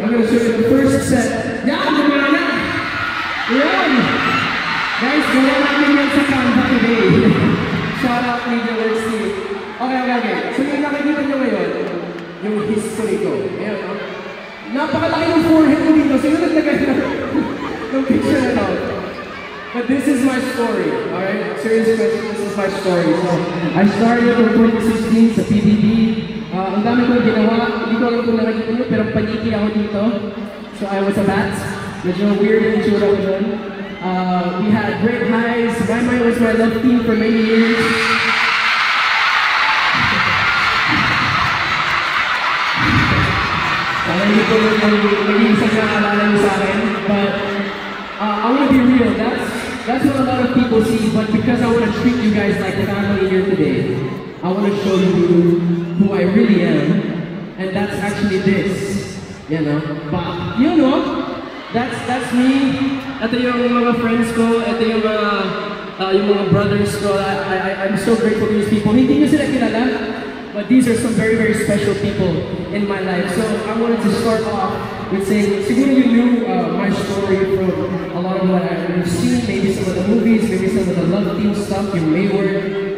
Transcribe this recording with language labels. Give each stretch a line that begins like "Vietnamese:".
English: I'm going to show you the first set.
Filipino: Yan! Gumana! Yan! Guys, gawa natin yan sa Canva today.
English: Shout out Media Works team.
Filipino: Okay. So yung nakikita nyo ngayon, yung history ko. Ayan, no? Napakalaki ng forehead ko dito. Sino naglagay ng picture na to?
English: But this is my story, alright? Serious question, this is my story. So, I started in 2016 sa PBB.
Filipino: Ang dami kong ginawa. Hindi ko alam kung nakikita nyo, pero paniki ako dito.
English: So I was a bat.
Filipino: Medyo weird yung itsura ko dun.
English: We had great highs. Maymay was my love team for many years.
Filipino: Hindi ko naging isang nakaalala nyo sa akin.
English: But I want to be real. That's what a lot of people see. But because I want to treat you guys like family here today, I want to show you who I really am. And that's actually this. You know? But, you know, that's me.
Filipino: Ito yung mga friends ko. Ito yung mga brothers ko.
English: I'm so grateful to these people.
Filipino: Hindi nyo sila kilala.
English: But these are some very, very special people in my life. So I wanted to start off with saying, siguro you knew my story from a lot of what I've seen, maybe some of the movies, maybe some of the love team stuff you may work.